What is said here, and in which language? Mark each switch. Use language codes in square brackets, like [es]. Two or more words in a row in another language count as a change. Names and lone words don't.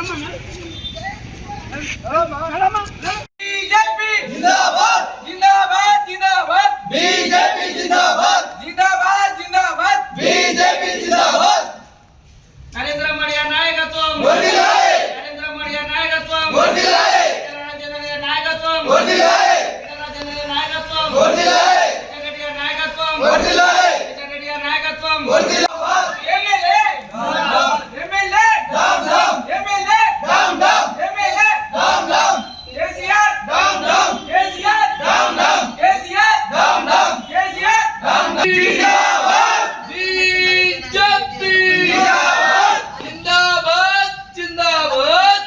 [hi] बीजेपी जिंदाबाद जिंदाबाद जिंदाबाद बीजेपी जिंदाबाद जिंदाबाद जिंदाबाद बीजेपी जिंदाबाद [te] నరేంద్ర మోడీ గారి నాయకత్వం వర్ధిల్లాలి నరేంద్ర మోడీ గారి నాయకత్వం వర్ధిల్లాలి రాజేంద్ర గారి నాయకత్వం వర్ధిల్లాలి రాజేంద్ర గారి నాయకత్వం వర్ధిల్లాలి జగన్ గారి నాయకత్వం వర్ధిల్లాలి జగన్ గారి నాయకత్వం [en] వర్ధిల్లాబాద్ MLA down down MLA down down MLA down down MLA down down KCR down down KCR down down KCR down down KCR down down जिंदाबाद [te] బీజేపీ [hi] जिंदाबाद जिंदाबाद जिंदाबाद